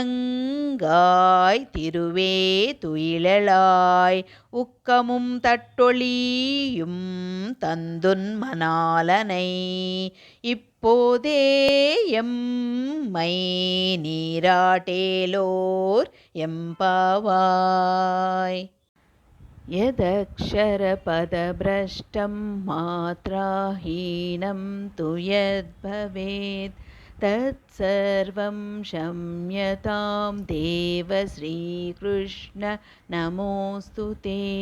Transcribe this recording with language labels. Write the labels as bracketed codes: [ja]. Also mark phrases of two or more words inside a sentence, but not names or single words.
[ta] நங்காய் திருவே துயிலெழாய் உக்கமும் தட்டொளியும் தந்துன் மணாலனை இப்போதே எம்மை நீராட்டேலோர் எம்பாவாய். [sa] यदक्षरपदभ्रष्टं मात्राहीनं तु यद्भवेत् तत्सर्वं क्षम्यतां देव श्रीकृष्ण नमोऽस्तु ते.